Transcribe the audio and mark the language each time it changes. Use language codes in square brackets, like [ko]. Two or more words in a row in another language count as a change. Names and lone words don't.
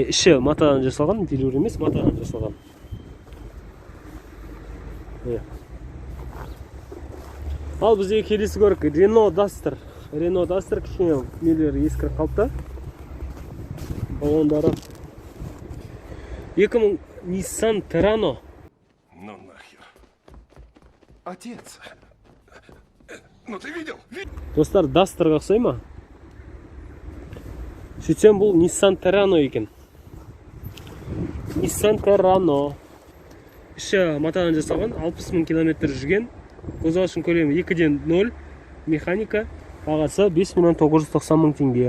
[kk] Іші матадан жасалған, велюр емес, матадан жасалған. Ал біздегі келесі көлік Renault Duster. Renault Duster кішкене нелері ескіріп қалыпты. Балондары. 2000 Nissan Terrano. [ru] Ну нахер. Отец. Ну ты видел? [kk] Достар, Dusterға ұқсай ма? Сөйтсем бұл Nissan Terrano екен. Nissan Terrano. Іші матадан жасалған, 60.000 км жүрген. Қозғалтқышының көлемі 2/0, механика, бағасы 5.990.000 теңге.